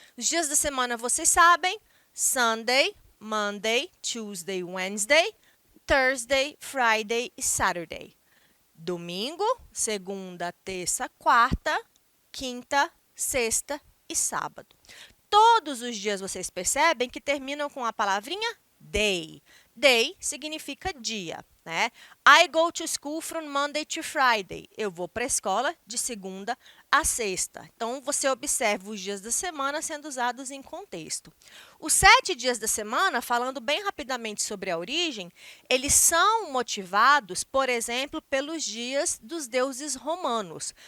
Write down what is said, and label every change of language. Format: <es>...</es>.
<pt>Os dias da semana vocês sabem, Sunday, Monday, Tuesday, Wednesday, Thursday, Friday e Saturday. Domingo, segunda, terça, quarta, quinta, sexta e sábado. Todos os dias vocês percebem que terminam com a palavrinha day. Day significa dia, né?</pt> <en>I go to school from Monday to Friday.</en> <pt>Eu vou para a escola de segunda a sexta. Então, você observa os dias da semana sendo usados em contexto. Os 7 dias da semana, falando bem rapidamente sobre a origem, eles são motivados, por exemplo, pelos dias dos deuses romanos.</pt>